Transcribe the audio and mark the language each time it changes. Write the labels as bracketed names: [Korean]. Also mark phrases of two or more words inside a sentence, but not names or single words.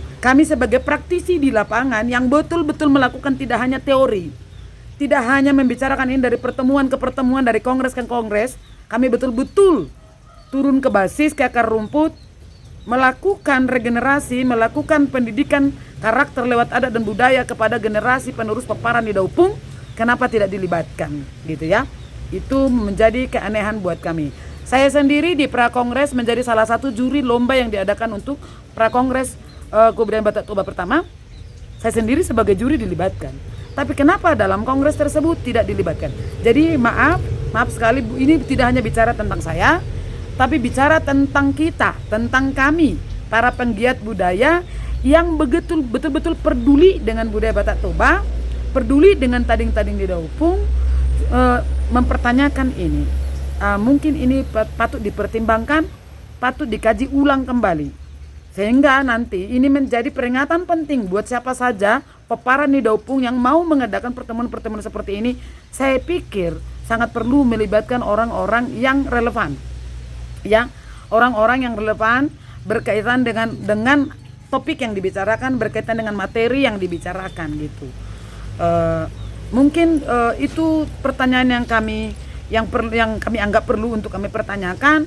[Indonesian] Kami sebagai praktisi di lapangan yang betul-betul melakukan tidak hanya teori, tidak hanya membicarakan ini dari pertemuan ke pertemuan, dari kongres ke kongres, kami betul-betul turun ke basis, ke akar rumput, melakukan regenerasi, melakukan pendidikan karakter lewat adat dan budaya kepada generasi penerus peparan di Daupung. Kenapa tidak dilibatkan, gitu ya? Itu menjadi keanehan buat kami. Saya sendiri di Prakongres menjadi salah satu juri lomba yang diadakan untuk Prakongres Kebudayaan Batak Toba pertama. Saya sendiri sebagai juri dilibatkan. Tapi kenapa dalam kongres tersebut tidak dilibatkan? Jadi maaf sekali, ini tidak hanya bicara tentang saya, tapi bicara tentang kita, tentang kami, para penggiat budaya yang betul-betul peduli dengan budaya Batak Toba, peduli dengan tading-tading di Daupung, mempertanyakan ini. Mungkin ini patut dipertimbangkan, patut dikaji ulang kembali. Sehingga nanti ini menjadi peringatan penting buat siapa saja peparan di Daupung yang mau mengadakan pertemuan-pertemuan seperti ini. Saya pikir sangat perlu melibatkan orang-orang yang relevan. Ya, orang-orang yang relevan berkaitan dengan topik yang dibicarakan, berkaitan dengan materi yang dibicarakan gitu. Mungkin itu pertanyaan yang kami anggap perlu untuk kami pertanyakan.